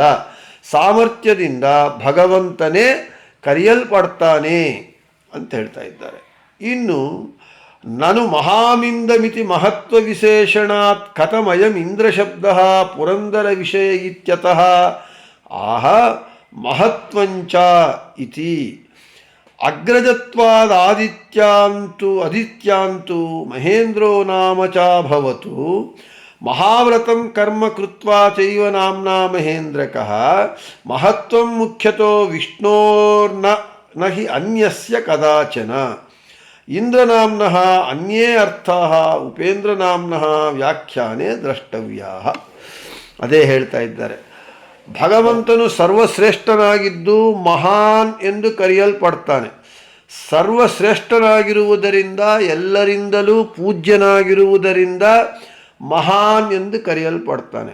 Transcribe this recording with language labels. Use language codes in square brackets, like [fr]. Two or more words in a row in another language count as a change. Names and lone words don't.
[kn] ಸಾಮರ್ಥ್ಯದಿಂದ ಭಗವಂತನೇ ಕರೆಯಲ್ಪಡ್ತಾನೆ ಅಂತ ಹೇಳ್ತಾ ಇದ್ದಾರೆ. [sa] ಇನ್ನು ನನು ಮಹಾಮಿಂದಮಿತಿ ಮಹತ್ವ ವಿಶೇಷಣಾತ್ ಕಥಮಯಂ ಇಂದ್ರ ಶಬ್ದ ಪುರಂದರ ವಿಷಯ ಇತ್ಯತಃ ಆಹ ಮಹತ್ವಂಚ ಇತಿ ಅಗ್ರಜತ್ವಾದ ಆದಿತ್ಯಾಂತು ಮಹೇಂದ್ರೋ ನಾಮ ಚ ಭವತು ಮಹಾವ್ರತಂ ಕರ್ಮ ಕೃತ್ವಾ ಚೈವ ನಾಮ್ನಾ ಮಹೇಂದ್ರಕಃ ಮಹತ್ವಂ ಮುಖ್ಯತೋ ವಿಷ್ಣೋರ್ನ ನ ಹಿ ಅನ್ಯಸ್ಯ ಕದಾಚನ ಇಂದ್ರನಾಮ್ನಃ ಅನ್ಯೇ ಅರ್ಥಾಃ ಉಪೇಂದ್ರನಾಮ್ನಃ ವ್ಯಾಖ್ಯಾನೆ ದ್ರಷ್ಟವ್ಯಾಃ. [kn] ಅದೇ ಹೇಳ್ತಾ ಇದ್ದಾರೆ. ಭಗವಂತನು ಸರ್ವಶ್ರೇಷ್ಠನಾಗಿದ್ದು ಮಹಾನ್ ಎಂದು ಕರೆಯಲ್ಪಡ್ತಾನೆ. ಸರ್ವಶ್ರೇಷ್ಠನಾಗಿರುವುದರಿಂದ ಎಲ್ಲರಿಂದಲೂ ಪೂಜ್ಯನಾಗಿರುವುದರಿಂದ ಮಹಾನ್ ಎಂದು ಕರೆಯಲ್ಪಡ್ತಾನೆ.